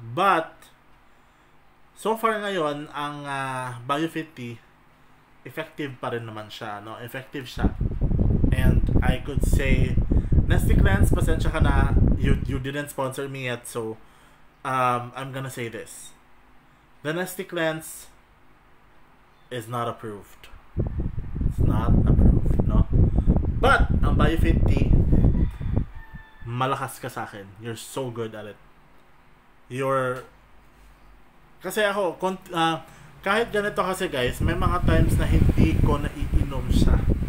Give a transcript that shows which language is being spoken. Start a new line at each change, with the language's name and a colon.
Filipino: But, so far ngayon, ang BioFit effective pa rin naman siya, no? Effective siya.
English: And I could say, Nasty Cleanse,
Filipino: pasensya ka na,
English: you didn't sponsor me yet, so I'm gonna say this. The Nasty Cleanse is not approved. It's not approved, no?
Filipino: But, ang BioFit Tea, malakas ka sa akin.
English: You're so good at it.
Filipino: Kasi ako, kahit ganito kasi guys, may mga times na hindi ko naiinom siya.